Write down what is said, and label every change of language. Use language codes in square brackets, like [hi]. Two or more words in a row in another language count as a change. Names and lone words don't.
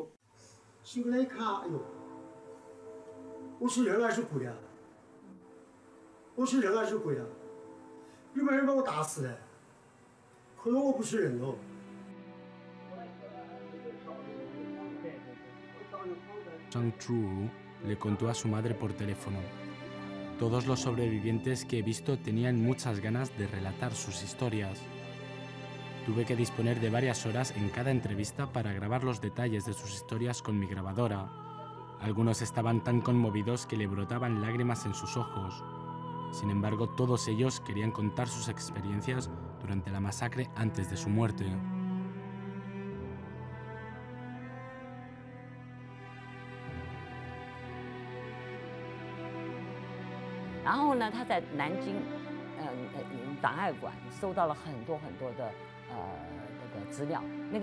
[zh] 醒来一看，哎呦，我是人还是鬼啊？我是人还是鬼啊？有没有人把我打死的？可能我不是人哦。 [es] Zhang Churu le contó a su madre por teléfono. Todos los sobrevivientes que he visto tenían muchas ganas de relatar sus historias. Tuve que disponer de varias horas en cada entrevista para grabar los detalles de sus historias con mi grabadora. Algunos estaban tan conmovidos que le brotaban lágrimas en sus ojos. Sin embargo, todos ellos querían contar sus experiencias durante la masacre antes de su muerte. [zh] 然后呢，他在南京档案馆收到了很多的那个资料，那个